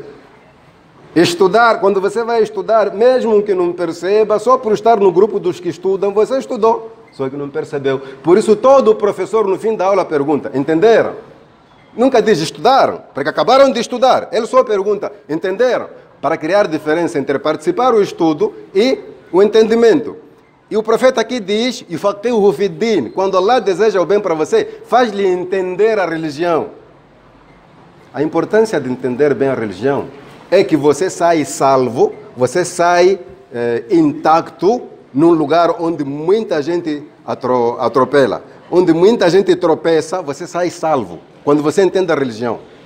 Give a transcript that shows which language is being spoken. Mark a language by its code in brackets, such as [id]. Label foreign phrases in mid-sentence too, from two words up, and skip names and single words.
[pt] Estudar, quando você vai estudar, mesmo que não perceba, só por estar no grupo dos que estudam, você estudou, só que não percebeu. Por isso todo professor no fim da aula pergunta: entenderam? Nunca diz estudaram, porque acabaram de estudar. Ele só pergunta: entenderam? Para criar diferença entre participar do estudo e o entendimento. E o profeta aqui diz: [ar] يفقهه في الدين. [pt] Quando Allah deseja o bem para você, faz-lhe entender a religião. A importância de entender bem a religião é que você sai salvo, você sai intacto num lugar onde muita gente atropela, onde muita gente tropeça, você sai salvo, quando você entende a religião.